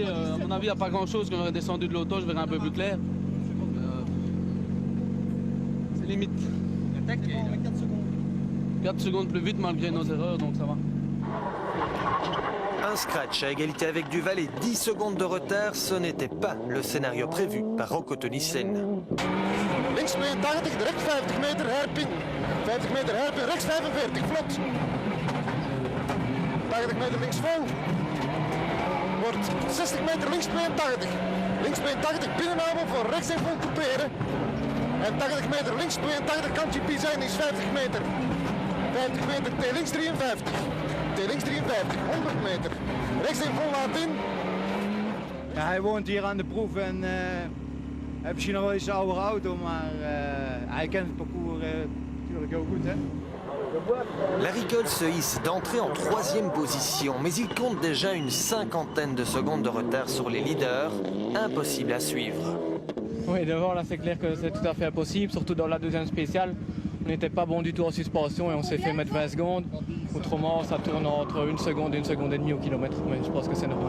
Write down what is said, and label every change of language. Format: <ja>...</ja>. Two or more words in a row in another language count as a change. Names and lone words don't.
<fr>À mon avis, il n'y a pas grand-chose. Quand on aurait descendu de l'auto, je verrai un peu plus clair. C'est limite. 4 secondes plus vite malgré nos erreurs, donc ça va. Un scratch à égalité avec Duval et 10 secondes de retard, ce n'était pas le scénario prévu par Rocco Teunissen.</fr> <nl>Links 82, direct 50 meter hairpin. 50 meter hairpin, rechts 45, vlot. 80 meter links vol. Wordt 60 meter links 82. Links 82, binnenhouden voor rechts en vol couperen. En 80 meter links 82, kantje P zijn is 50 meter. 50 meter, T links 53. T links 53, 100 meter. Rechts en vol laat in. Ja, hij woont hier aan de proef en hij heeft misschien nog wel eens een oudere auto, maar hij kent het parcours natuurlijk heel goed, hè.</nl> <fr>Larry Cole se hisse d'entrée en 3e position, mais il compte déjà une 50aine de secondes de retard sur les leaders. Impossible à suivre. Oui, devant, là, c'est clair que c'est tout à fait impossible, surtout dans la deuxième spéciale. On n'était pas bon du tout en suspension et on s'est fait mettre 20 secondes. Autrement, ça tourne entre 1 seconde et 1 seconde et demie au kilomètre, mais je pense que c'est normal.</fr>